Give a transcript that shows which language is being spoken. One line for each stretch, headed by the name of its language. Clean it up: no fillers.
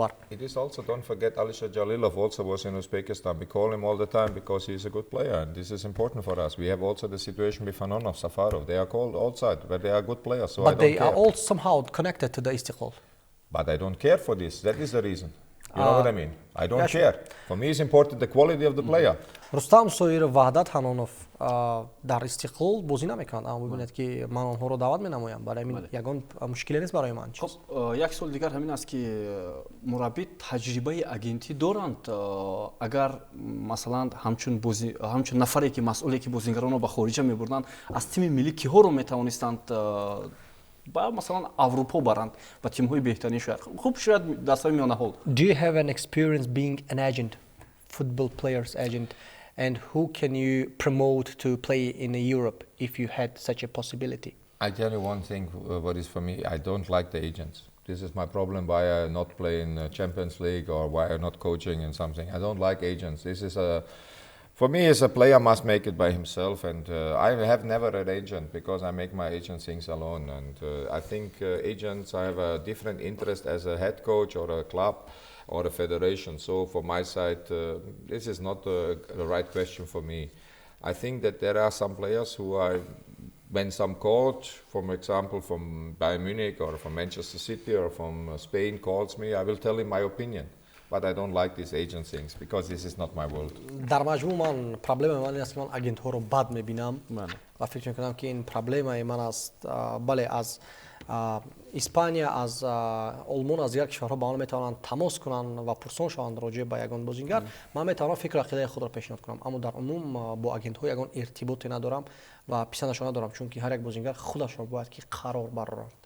English: It is also, don't forget, Alisher Jalilov also was in Uzbekistan. We call him all the time because he is a good player, and this is important for us. We have also the situation with Fanonov, Safarov. They are called outside, but they are good players. So but they are all somehow connected to the Istiqlal. But I don't care for this. That is the reason. You know what I mean? I don't care. For me, it's important the quality of the player.
Tajik: Рустам Соир Ваҳдат Ҳанонов дар Истиқлол бозӣ намекунад. Аммо бибинед ки ман онҳоро даъват менамоям. Барои мин ягон мушкиле нест барои ман. Як сол дигар ҳамин аст ки мураббӣ таҷрибаи агентӣ доранд. Агар масалан ҳамчун нафаре ки масъуле ки бозингаронро ба хориҷа мебурданд, аз тими миллӣ киҳоро метавонистанд ба масалан Аврупо баранд ба тимҳои беҳтарини шояд. Хуб шояд дар сави миёнаҳол.
English: Do you have an experience being an agent, football players agent, and who can you promote to play in Europe if you had such a possibility? I tell you one thing, what is for me, I don't like the agents. This is my problem why I not play in Champions League or why I'm not coaching in something. I don't like agents. This is for me, as a player, must make it by himself, and I have never an agent because I make my agent things alone. And I think agents, I have a different interest as a head coach or a club or a federation. So from my side, this is not the right question for me. I think that there are some players who are, when some coach, for example, from Bayern Munich or from Manchester City or from Spain calls me, I will tell him my opinion. but I don't like these agent things because this is not my world.
Tajik: дар маҷмӯъ ман проблемаи ман ин аст ки ман агентҳоро бад мебинам ва фикр мекунам ки ин проблемаи ман аст. бале аз испания, аз олмон, аз дигар кишварҳо ба ман метавонанд тамос кунанд ва пурсон шаванд роҷеъ ба ягон бозингар. Ман метавонам фикру ақидаи худро пешниҳод кунам, аммо дар умум бо агентҳо ягон иртиботе надорам ва писандашон надорам, чунки ҳар як бозингар худашро бояд ки қарор барорад.